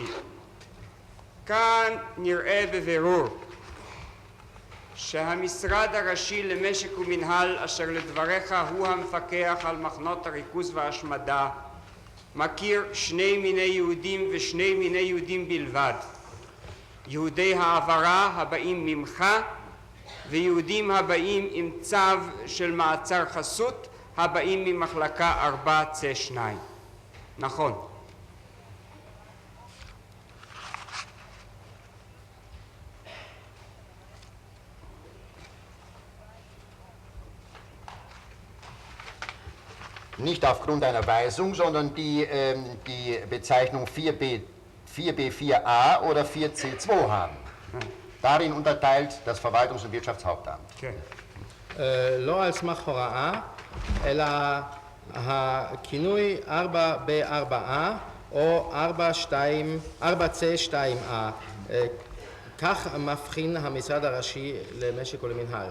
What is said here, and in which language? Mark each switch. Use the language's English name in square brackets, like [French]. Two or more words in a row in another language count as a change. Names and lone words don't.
[Hebrew] כאן נראה בבירור שהמשרד הראשי למשק ומנהל, אשר לדבריך הוא המפקח על מחנות הריכוז וההשמדה, מכיר שני מיני יהודים ושני מיני יהודים בלבד. יהודי העברה הבאים ממך ויהודים הבאים עם צו של מעצר חסות הבאים ממחלקה 4C2. נכון. [German] Nicht aufgrund einer Weisung, sondern die Bezeichnung 4B4A oder 4C2 haben. Darin unterteilt das Verwaltungs- und Wirtschaftshauptamt. [Hebrew] כן. לא על סמך הוראה, אלא הכינוי 4B4A או 4C2A. כך מבחין המשרד הראשי למשק ולמנהל.